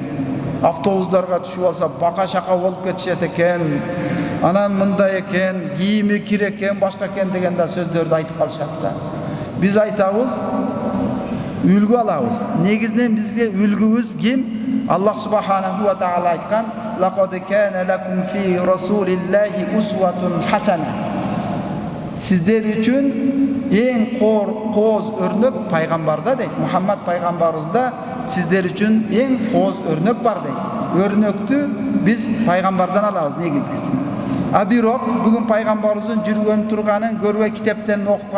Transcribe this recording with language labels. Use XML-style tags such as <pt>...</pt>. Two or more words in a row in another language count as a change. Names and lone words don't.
<ky>Автобустарга түшүп алса бака-шака болуп кетишет экен. Анан мындай экен, кийими кир экен, башка экен деген да сөздөрдү айтып калышат да. Биз айтабыз, үлгү алабыз. Негизинен бизге үлгүбүз ким? Аллах</ky> <ar>سبحانه وتعالى</ar> <ky>айткан:</ky> <ar>"لقد كان لكم في رسول الله أسوة حسنة."</ar> <ky>Сиздер үчүн эң кооз өрнөк пайгамбарда дейт. Мухаммад пайгамбарыбызда сиздер үчүн эң кооз өрнөк бар дейт. Өрнөктү биз пайгамбардан алабыз негизгиси. А бирок бүгүн пайгамбарыбыздын жүргөн турганын көрбөй китептерин окуп калдык.</ky>